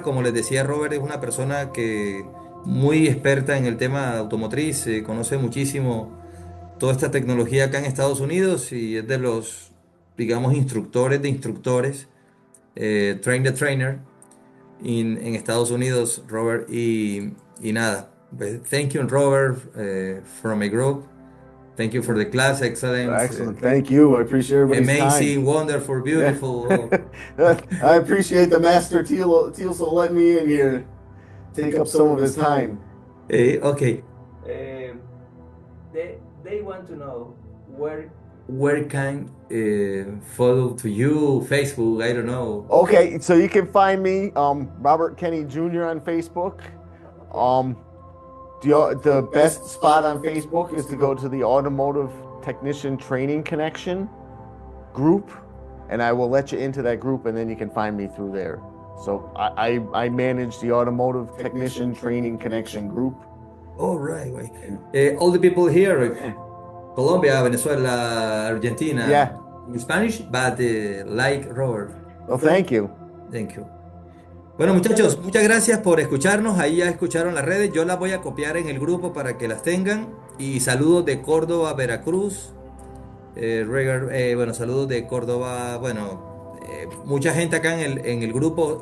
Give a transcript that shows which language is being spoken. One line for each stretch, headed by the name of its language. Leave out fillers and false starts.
Spanish: Como les decía, Robert es una persona que muy experta en el tema automotriz, conoce muchísimo toda esta tecnología acá en Estados Unidos y es de los, digamos, instructores de instructores,
English: train the trainer
Spanish: en Estados Unidos, Robert. Y nada, pues,
English: thank you, Robert, from my group. Thank you for the class, excellence. excellent. Thank you. I appreciate everybody's Amazing, time. wonderful, beautiful. I appreciate the master Teal letting me in here, take up some of his time. Okay, um, they want to know where can follow to you? Facebook, I don't know. Okay, so you can find me, Robert Kenny Jr. on Facebook. The best spot on Facebook is to go to the Automotive Technician Training Connection group, and I will let you into that group, and then you can find me through there. So I manage the Automotive Technician Training Connection group. All right, right. All the people here, Colombia, Venezuela, Argentina, Yeah. in Spanish, but like Robert. Well, thank you. Thank you.
Spanish: Bueno, muchachos, muchas gracias por escucharnos. Ahí ya escucharon las redes. Yo las voy a copiar en el grupo para que las tengan. Y saludos de Córdoba, Veracruz. Bueno, saludos de Córdoba. Bueno, mucha gente acá en el grupo.